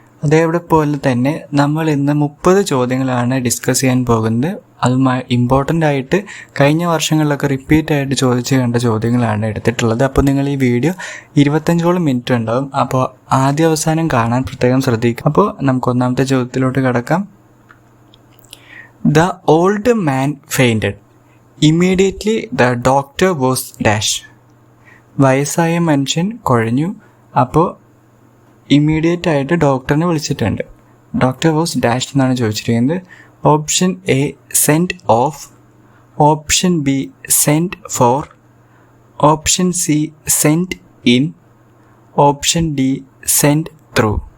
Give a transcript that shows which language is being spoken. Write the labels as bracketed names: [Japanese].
[Malayalam] അതേപോലെ തന്നെ നമ്മൾ ഇന്ന് 30 ചോദ്യങ്ങളാണ് ഡിസ്കസ് ചെയ്യാൻ പോകുന്നത്. അതുമായി ഇമ്പോർട്ടൻ്റ് ആയിട്ട് കഴിഞ്ഞ വർഷങ്ങളിലൊക്കെ റിപ്പീറ്റായിട്ട് ചോദിച്ച് കണ്ട ചോദ്യങ്ങളാണ് എടുത്തിട്ടുള്ളത്. അപ്പോൾ നിങ്ങൾ ഈ വീഡിയോ 25ഓളം മിനിറ്റ് ഉണ്ടാവും. അപ്പോൾ ആദ്യ അവസാനം കാണാൻ പ്രത്യേകം ശ്രദ്ധിക്കും. അപ്പോൾ നമുക്ക് ഒന്നാമത്തെ ചോദ്യത്തിലോട്ട് കടക്കാം. [English] The old man fainted. Immediately the doctor was dash. [Malayalam] വയസ്സായ മനുഷ്യൻ കുഴഞ്ഞു. അപ്പോൾ ഇമ്മീഡിയറ്റ് ആയിട്ട് ഡോക്ടറിനെ വിളിച്ചിട്ടുണ്ട്. [English] doctor was dash [Malayalam] എന്നാണ് ചോദിച്ചിരിക്കുന്നത്. [English] Option A sent off, option B sent for, option C sent in, option D sent through.